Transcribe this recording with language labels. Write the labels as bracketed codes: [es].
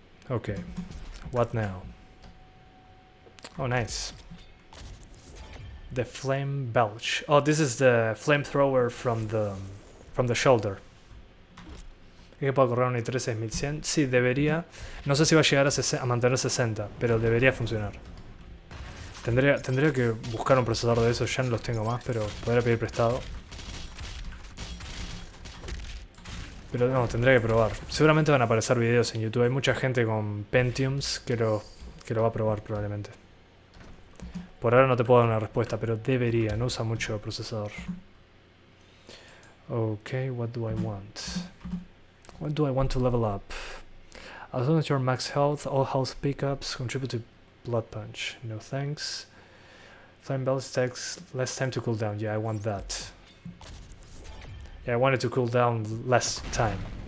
[en] Okay, what now? Oh, nice. The flame belch. Oh, this is the flamethrower from the shoulder. [es] ¿Que puedo correr un i3 6100? Sí, debería. No sé si va a llegar a mantener 60, pero debería funcionar. Tendría que buscar un procesador de esos, ya no los tengo más, pero podría pedir prestado. Pero no, tendría que probar. Seguramente van a aparecer videos en YouTube. Hay mucha gente con Pentiums que lo va a probar probablemente. Por ahora no te puedo dar una respuesta, pero debería. No usa mucho procesador. [en] Okay, what do I want? What do I want to level up? As long as you're max health, all health pickups contribute to blood punch. No thanks. Flame belch takes less time to cool down. Yeah, I want that. Yeah, I want it to cool down less time.